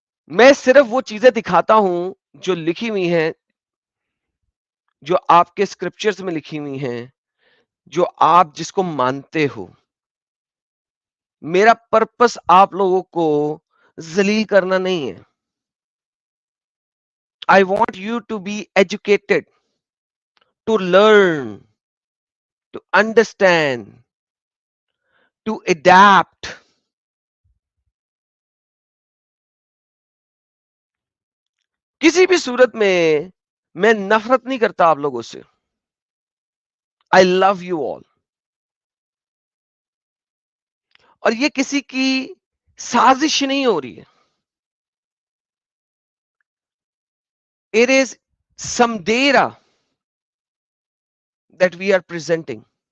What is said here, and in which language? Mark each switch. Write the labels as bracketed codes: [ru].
[ur] میں صرف وہ چیزیں دکھاتا ہوں جو لکھی ہوئی ہیں، جو آپ کے اسکرپچرز میں لکھی ہوئی ہیں، جو آپ جس کو مانتے ہو. میرا پرپس آپ لوگوں کو ذلیل کرنا نہیں ہے. [en] I want you to be educated, to learn, to understand, to adapt. [ur] کسی بھی صورت میں نفرت نہیں کرتا آپ لوگوں سے. [en] I love you all. [ur] اور یہ کسی کی سازش نہیں ہو رہی ہے. [en] It is some data that we are presenting.